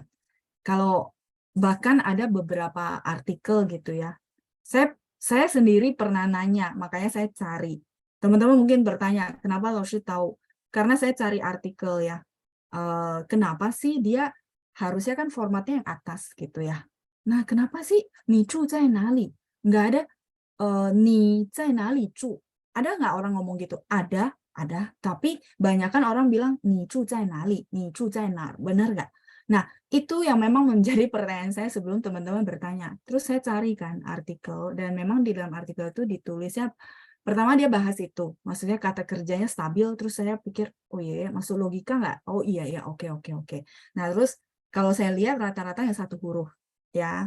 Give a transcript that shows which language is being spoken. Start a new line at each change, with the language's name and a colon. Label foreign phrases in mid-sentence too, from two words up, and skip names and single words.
Indonesian: Kalau bahkan ada beberapa artikel gitu ya, saya sendiri pernah nanya, makanya saya cari. Teman-teman mungkin bertanya, kenapa Laoshi tahu? Karena saya cari artikel ya. Kenapa sih dia harusnya kan formatnya yang atas gitu ya. Nah, kenapa sih
Chinese: 你住在哪里?
Indonesian: Nggak ada
Chinese: 你在哪里住?
Indonesian: Ada nggak orang ngomong gitu? Ada. Tapi banyak kan orang bilang
Chinese: 你住在哪里? 你住在哪?
Indonesian: Benar nggak? Nah, itu yang memang menjadi pertanyaan saya sebelum teman-teman bertanya. Terus saya cari kan artikel, dan memang di dalam artikel itu ditulisnya, pertama dia bahas itu, maksudnya kata kerjanya stabil, terus saya pikir, oh iya, masuk logika nggak? Oh iya, ya, oke. Nah, terus kalau saya lihat rata-rata yang satu huruf, ya.